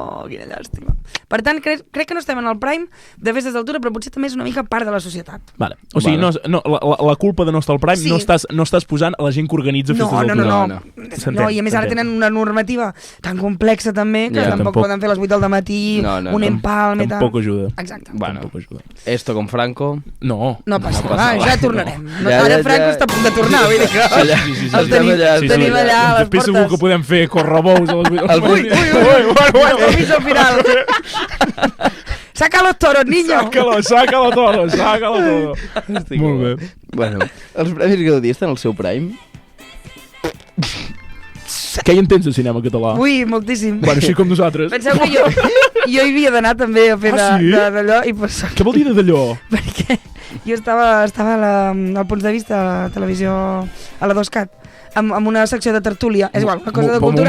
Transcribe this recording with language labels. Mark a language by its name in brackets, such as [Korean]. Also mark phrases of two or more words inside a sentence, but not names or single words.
[Catalan] Per tant, crec que no estem en el prime de festes d'altura, però potser també és una mica part de la societat. O sigui, la culpa de no estar al prime no estàs posant a la gent que organitza festes d'altura. No, i a més ara tenen una normativa tan complexa també que tampoc poden fer les 8 del matí, un empalme i tal. Tampoc ajuda. Exacte. [Spanish] Bueno, esto con Franco... [Catalan] No passa res, ja tornarem. Ara Franco està a punt de tornar, vull dir que el tenim allà a les portes. Després segur que podem fer correbous a les 8. Ui, [Spanish] el permiso final. Saca los toros, niño. Sácalo todo. [Catalan] Molt bé. Bueno, els Premis Gaudí estan al seu prime? Què hi entens de cinema català? Ui, moltíssim. Bueno, així com nosaltres. Penseu que jo hi havia d'anar també a fer d'allò i pues... Què vol dir d'allò? Perquè jo estava al Punts de Vista a la televisió, a la 2CAT, amb una secció de tertúlia, és igual, una cosa de cultura,